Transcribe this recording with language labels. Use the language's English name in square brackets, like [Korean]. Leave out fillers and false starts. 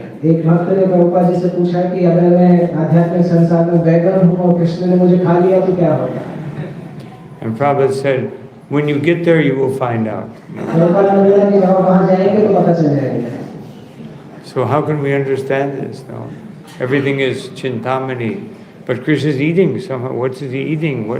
[Hindi] एक भक्त ने प्रभुपाद जी से पूछा कि अगर मैं आध्यात्मिक संसार में वैगन हूँ और कृष्ण ने मुझे खा लिया तो क्या होगा? [English] And Prabhupada said, when you get there you will find out. [Hindi] Prabhupada ने बोला कि जब वहाँ जाएंगे तो पता चल जाएगा. [English] So how can we understand this? No, everything is chintamani, but Krishna is eating somehow. What is he eating?